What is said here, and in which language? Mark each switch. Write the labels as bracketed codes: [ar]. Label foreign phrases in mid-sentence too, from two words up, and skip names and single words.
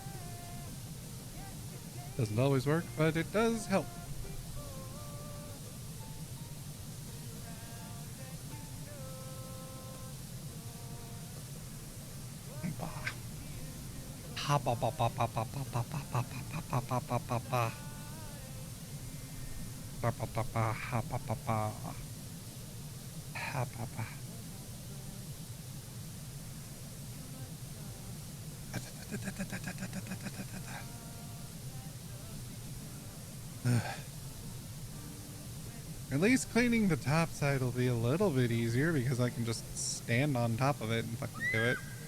[en] Doesn't always work, but it does help. Ha ba ba ba ba ba ba ba ba ba ba ba ba ba ba. Ba ba ba ba ha ba ba ba. Ha ba ba. At least cleaning the top side will be a little bit easier because I can just stand on top of it and fucking do it.